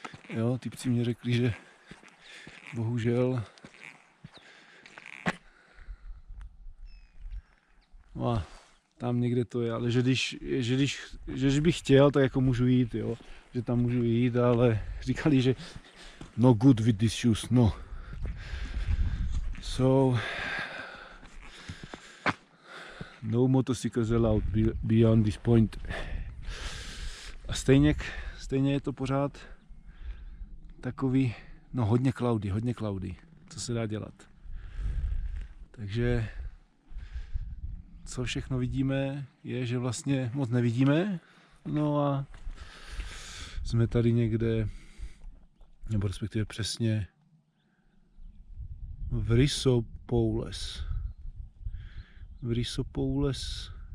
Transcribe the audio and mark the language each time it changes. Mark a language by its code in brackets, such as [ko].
[cs] Jo, typci mě řekli, že bohužel no, tam někde to je, ale že když bych chtěl, tak jako můžu jít, jo, že tam můžu jít, ale říkali, že [en] no good with these shoes, [cs] no. [en] So, no motorcycles allowed beyond this point. [cs] A stejně je to pořád takový, no hodně cloudy, co se dá dělat. Takže co všechno vidíme, je, že vlastně moc nevidíme. No a jsme tady někde, nebo respektive přesně v Rysopoules.